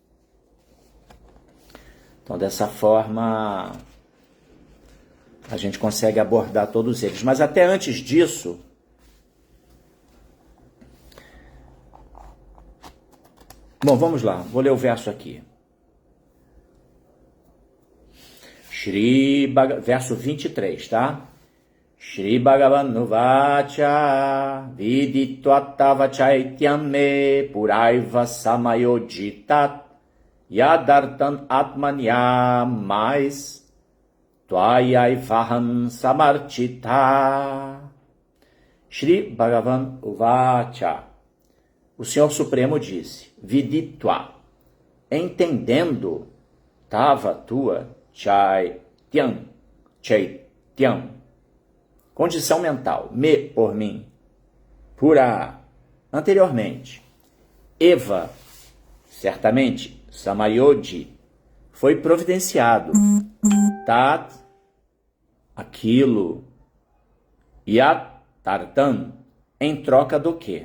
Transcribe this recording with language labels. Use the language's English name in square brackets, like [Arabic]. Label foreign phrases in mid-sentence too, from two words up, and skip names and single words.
[Portuguese] Então, dessa forma, a gente consegue abordar todos eles. Mas até antes disso, Bom, vamos lá, vou ler o verso aqui. Verso 23, tá? [Sanskrit] Shri Bhagavan Nuvacha Viditva Tava Chaityam Me Puraiva Samayojitat Yadartan Atmanyamais Tvayai Vahan Samarchita. Shri Bhagavan Uvacha. [Portuguese] O Senhor Supremo disse, Viditva, entendendo, Tava tua, Chaityam, condição mental, me, por mim, pura, anteriormente, Eva, certamente, Samayodi, foi providenciado, Tat, aquilo, [Sanskrit] Yat, Tartan, [Portuguese] em troca do quê?